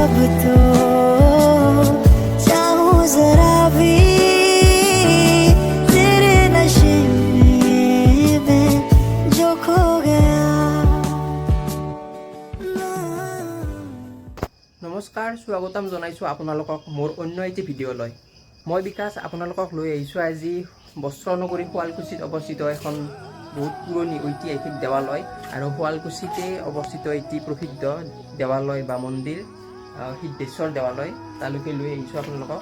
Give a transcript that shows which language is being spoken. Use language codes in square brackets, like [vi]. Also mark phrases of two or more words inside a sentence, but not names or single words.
[hi] तो चाहूं जरा भी तेरे नशे में मैं जो खो गया। [as] নমস্কাৰ, স্বাগতম জনাইছোঁ আপোনালোকক মোৰ অন্য এটি ভিডিঅ'লৈ। মই বিকাশ আপোনালোকক লৈ আহিছোঁ আজি বস্ত্ৰনগৰী শুৱালকুছিত অৱস্থিত এখন বহুত পুৰণি ঐতিহাসিক দেৱালয় আৰু শুৱালকুছিতে অৱস্থিত এটি প্ৰসিদ্ধ দেৱালয় বা মন্দিৰ সিদ্ধেশ্বৰ দেৱালয়, তালৈকে লৈ আহিছোঁ আপোনালোকক।